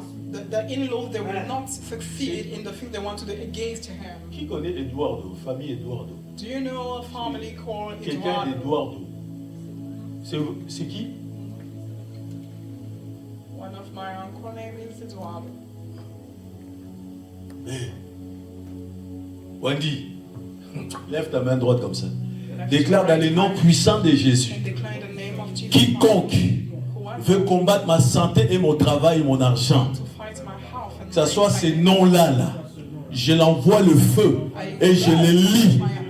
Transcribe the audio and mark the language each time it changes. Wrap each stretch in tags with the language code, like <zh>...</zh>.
<en>The in-laws, they will not succeed in the thing they want to do against him.</en> <fr>Qui connaît Eduardo, famille Eduardo?</fr> <en>Do you know a family called</en> <fr>Quelqu'un d'Eduardo. C'est qui?</fr> <en>One of my uncle name is Eduardo. Hey.</en> <fr>Wendy, lève ta main droite comme ça. Déclare dans le nom puissant de Jésus. Quiconque veut combattre ma santé et mon travail et mon argent, que ce soit ces noms-là, je l'envoie le feu et je les lis.</fr>